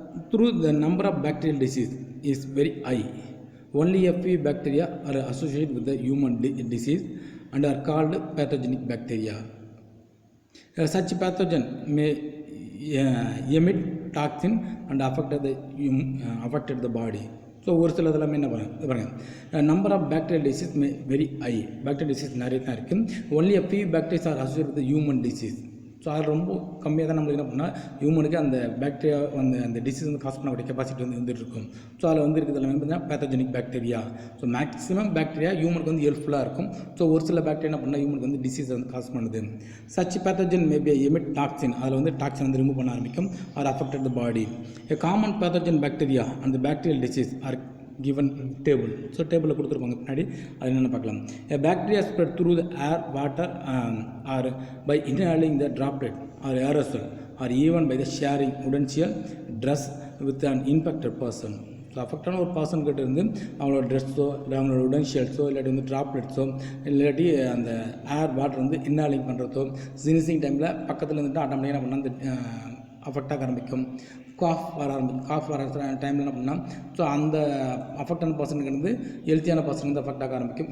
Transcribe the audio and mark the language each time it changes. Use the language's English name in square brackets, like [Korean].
[English] Through the number of bacterial disease is very high. Only a few bacteria are associated with the human disease and are called pathogenic bacteria. Such pathogen may emit toxin and affect the body. So [Tamil] ஒரு சில இதெல்லாமே என்ன பாருங்கள், [English] Number of bacterial disease may very high. [Tamil] Bacterial disease நிறைய தான் இருக்குது. [English] Only a few bacteria are associated with the human disease. [Tamil] So அது ரொம்ப கம்மியாக தான் நம்மளுக்கு என்ன பண்ணால் ஹியூமனுக்கு அந்த பாக்டீரியா அந்த டிசீஸ் வந்து காஸ் பண்ணக்கூடிய கெப்பாசிட்டி வந்து வந்துட்டு இருக்கும். ஸோ அதில் வந்து இருக்கிறது எல்லாமே பார்த்தீங்கன்னா pathogenic bacteria. So maximum bacteria ஹியூமனுக்கு வந்து ஹெல்ப்ஃபுல்லாக இருக்கும். ஸோ ஒரு சில பாக்டீரியா என்ன பண்ணால் ஹியூமனுக்கு வந்து டிசீஸ் வந்து காஸ் பண்ணுது. [English] Such pathogen maybe emit toxin. [Tamil] அதில் வந்து டாக்ஸின் வந்து ரிமூவ் பண்ண ஆரம்பிக்கும். [English] Or affected the body. A common pathogen bacteria அந்த bacterial disease are given table. [Tamil] So டேபிளில் கொடுத்துருப்பாங்க பின்னாடி அது என்னென்ன பார்க்கலாம். [English] A bacteria spread through the air, water or by inhaling the droplet or aerosol or even by the sharing utensil dress with an infected person. [Tamil] So அஃபெக்டான ஒரு person கிட்ட இருந்து அவங்களோட ட்ரெஸ்ஸோ இல்லை அவங்களோட உடன்ஷியல்ஸோ இல்லாட்டி வந்து ட்ராப்லெட்ஸோ இல்லாட்டி அந்த ஏர் வாட்டர் வந்து இன்ஹாலிங் பண்ணுறதோ ஸ்னீசிங் டைமில் பக்கத்தில் இருந்துட்டு ஆட்டோமேட்டிக்காக என்ன பண்ணால் அந்த அஃபெக்டாக ஆரம்பிக்கும். காஃப் வர டைமில் என்ன பண்ணால் ஸோ அந்த அஃபெக்டான பர்சனுக்கு வந்து ஹெல்த்தியான பர்சன் வந்து அஃபெக்ட் ஆக ஆரம்பிக்கும்.